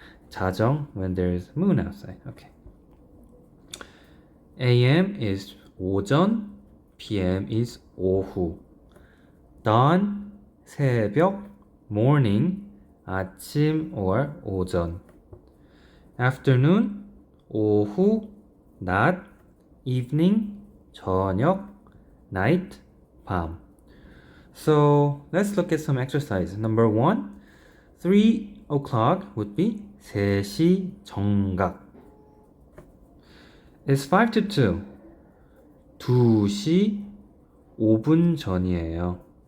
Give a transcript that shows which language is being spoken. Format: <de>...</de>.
<en>자정, when there is moon outside. Okay. AM is 오전, PM is 오후. Dawn, 새벽, morning, 아침 or 오전.</en> <ko>Afternoon, 오후, 낮, evening, 저녁, night, 밤.</ko> <en>So let's look at some exercise. Number 1, 3 o'clock would be</en> <ko>3시 정각.</ko> <en>It's 5 to 2.</en> <ko>2시 5분 전이에요.</ko>